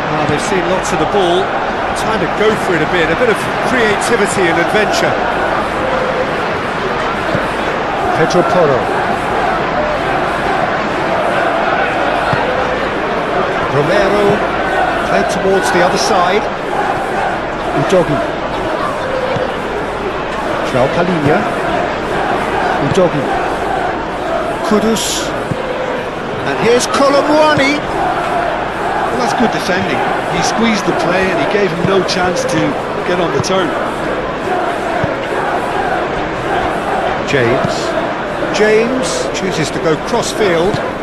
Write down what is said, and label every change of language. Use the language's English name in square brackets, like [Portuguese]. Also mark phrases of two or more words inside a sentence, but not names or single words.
[English] they've seen lots of the ball. Time to go for it a bit of creativity and adventure. Pedro Porro. Romero played towards the other side. Udogi. João Palhinha. Udogi. Kudus. And here's Colomwani. Well, that's good defending. He squeezed the play and he gave him no chance to get on the turn. James chooses to go cross-field.